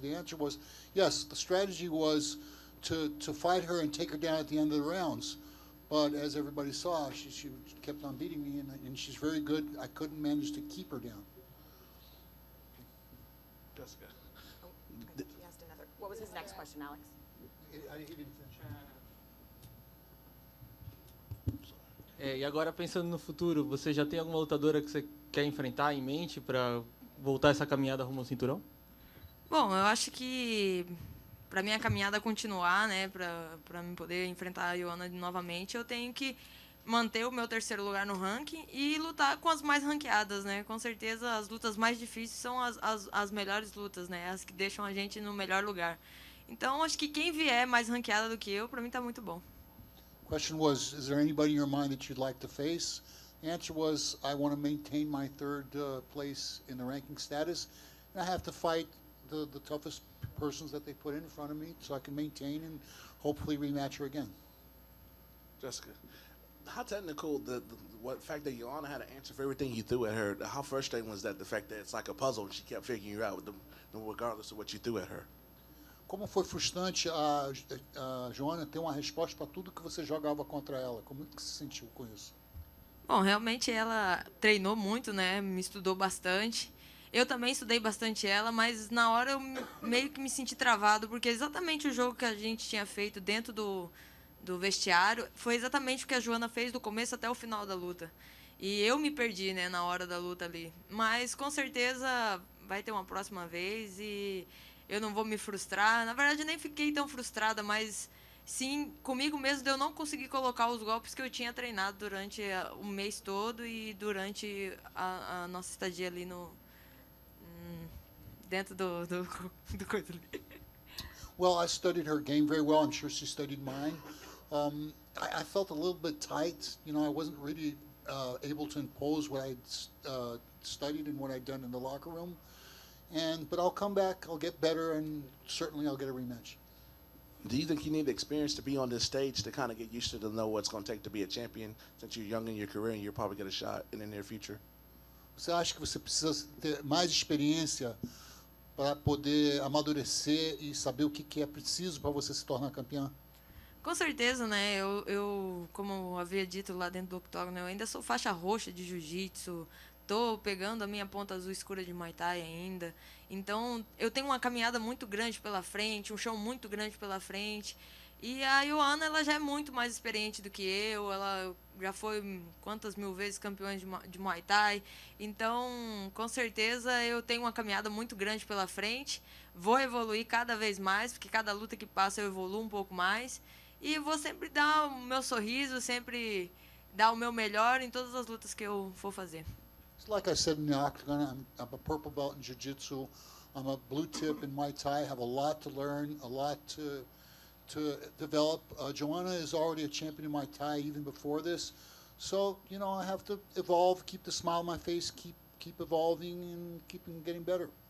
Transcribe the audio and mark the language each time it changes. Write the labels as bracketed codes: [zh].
[en] The answer was yes. The strategy was to fight her and take her down at the end of the rounds. But as everybody saw, she kept on beating me, and she's very good. I couldn't manage to keep her down. Jessica. He asked another. What was his next question, Alex? He didn't finish. [pt] E agora pensando no futuro, você já tem alguma lutadora que você quer enfrentar em mente para voltar essa caminhada rumo ao cinturão? Bom, eu acho que para minha caminhada continuar, né, para me poder enfrentar a Joanna novamente, eu tenho que manter o meu terceiro lugar no ranking e lutar com as mais ranqueadas, né? Com certeza as lutas mais difíceis são as melhores lutas, né? As que deixam a gente no melhor lugar. Então, acho que quem vier mais ranqueada do que eu, para mim tá muito bom. [en] Question was, is there anybody in your mind that you'd like to face? The answer was, I want to maintain my third place in the ranking status, and I have to fight the toughest persons that they put in front of me so I can maintain and hopefully rematch her again. Jessica, how technical the fact that Joanna had an answer for everything you threw at her? How frustrating was that? The fact that it's like a puzzle and she kept figuring you out, regardless of what you threw at her. [pt] Como foi frustrante a Joanna ter uma resposta para tudo que você jogava contra ela? Como que se sentiu com isso? Bom, realmente ela treinou muito, né? Me estudou bastante. Eu também estudei bastante ela, mas na hora eu meio que me senti travado, porque exatamente o jogo que a gente tinha feito dentro do vestiário foi exatamente o que a Joanna fez do começo até o final da luta. E eu me perdi, né, na hora da luta ali. Mas com certeza vai ter uma próxima vez e eu não vou me frustrar. Na verdade, eu nem fiquei tão frustrada, mas sim comigo mesmo de eu não conseguir colocar os golpes que eu tinha treinado durante o mês todo e durante a nossa estadia ali dentro do coisa ali. [en] Well, I studied her game very well. I'm sure she studied mine. I felt a little bit tight. You know, I wasn't really able to impose what I'd studied and what I'd done in the locker room. But I'll come back, I'll get better, and certainly I'll get a rematch. Do you think you need experience to be on this stage to kind of get used to know what's going to take to be a champion? Since you're young in your career and you'll probably get a shot in the near future. [pt] Você acha que você precisa ter mais experiência para poder amadurecer e saber o que é preciso para você se tornar campeã? Com certeza, né? Eu como eu havia dito lá dentro do octógono, eu ainda sou faixa roxa de jiu-jitsu. Tô pegando a minha ponta azul escura de Muay Thai ainda. Então, eu tenho uma caminhada muito grande pela frente, um chão muito grande pela frente. E a Joanna, ela já é muito mais experiente do que eu. Ela já foi quantas mil vezes campeã de Muay Thai. Então, com certeza, eu tenho uma caminhada muito grande pela frente. Vou evoluir cada vez mais, porque cada luta que passa eu evoluo um pouco mais. E vou sempre dar o meu sorriso, sempre dar o meu melhor em todas as lutas que eu for fazer. [en] Like I said in the octagon, I'm a purple belt in jiu-jitsu. I'm a blue tip in Muay Thai. I have a lot to learn, a lot to develop. Joanna is already a champion in Muay Thai even before this. So, you know, I have to evolve, keep the smile on my face, keep evolving and keep getting better.